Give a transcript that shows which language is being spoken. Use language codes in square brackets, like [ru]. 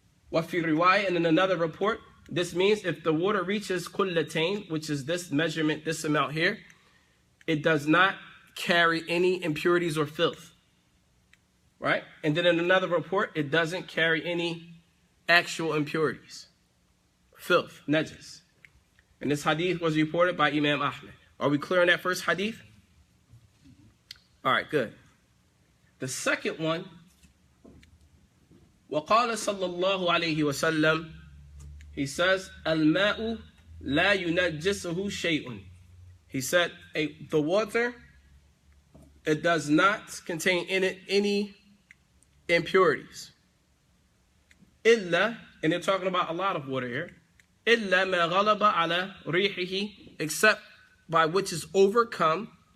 [ar] Wa fi riwayah, [en] and in another report, this means if the water reaches qullatain, which is this measurement, this amount here, it does not carry any impurities or filth. Right? And then in another report, it doesn't carry any actual impurities. Filth, najis. And this hadith was reported by Imam Ahmed. Are we clear on that first hadith? All right, good. The second one, [ar] وَقَالَ صَلَّى اللَّهُ عَلَيْهِ وَسَلَّمَ, [en] he says, [ar] الْمَاءُ لَا يُنَجِّسُهُ شَيْءٌ. [en] He said, the water, it does not contain in it any impurities. إِلَّا, and they're talking about a lot of water here, [ar] إِلَّا مَا غَلَبَ عَلَى رِيحِهِ, [en] except by which is overcome